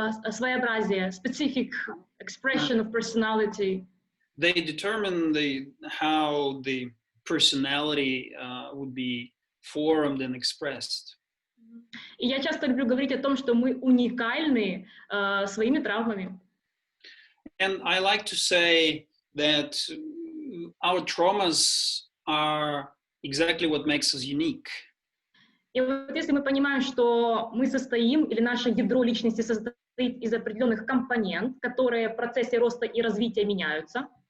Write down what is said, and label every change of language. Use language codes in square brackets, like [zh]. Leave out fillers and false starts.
[en] Своеобразие, specific expression of personality. They determine how the personality would be formed and expressed. [ru] И я часто люблю говорить о том, что мы уникальны своими травмами. [en] And I like to say that our traumas are exactly what makes us unique. [ru] И вот если мы понимаем, что мы состоим, или наше ядро личности состоит из определенных компонент, которые в процессе роста и развития меняются.